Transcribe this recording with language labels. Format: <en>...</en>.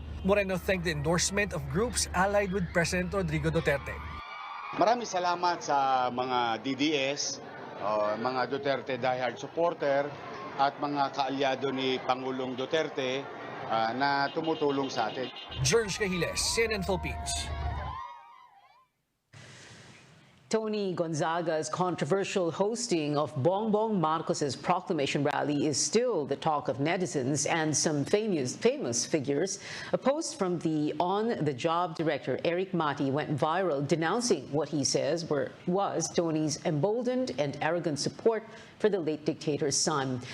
<en>Moreno thanked the endorsement of groups allied with President Rodrigo Duterte.</en> <tl>Maraming salamat sa mga DDS, mga Duterte diehard supporter at mga kaalyado ni Pangulong Duterte na tumutulong sa atin.</tl> <en>George Cahiles, CNN Philippines. Tony Gonzaga's controversial hosting of Bongbong Marcos's proclamation rally is still the talk of netizens and some famous figures. A post from the on-the-job director Eric Mati went viral denouncing what he says was Tony's emboldened and arrogant support for the late dictator's son.</en>